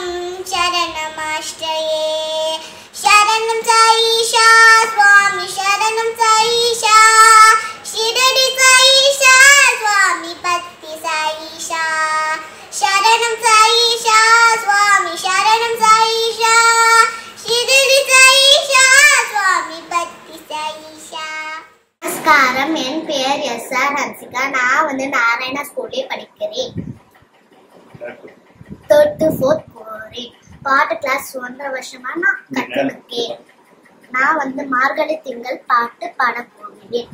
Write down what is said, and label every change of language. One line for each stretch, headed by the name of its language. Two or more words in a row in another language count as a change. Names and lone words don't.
Sanskrit: शरणमाश्रये शरणं साईशा स्वामी शरणं साईशा शिरडि साईशा स्वामी पत्ति साईशा शरणं साईशा स्वामी शरणं साईशा शिरडि साईशा स्वामी पत्ति साईशा.
Tamil: நமஸ்காரம், என் பெயர் எஸ்.ஆர். ஹன்சிகா. நான் நாராயணா ஸ்கூல்லே படிக்கிறேன். 3rd to 4th போறேன். பாட்டு கிளாஸ் 1.5 வருஷமா நான் கற்றுக்கேன். நான் மார்கழி திங்கள் பாட்டு பாட போகிறேன்.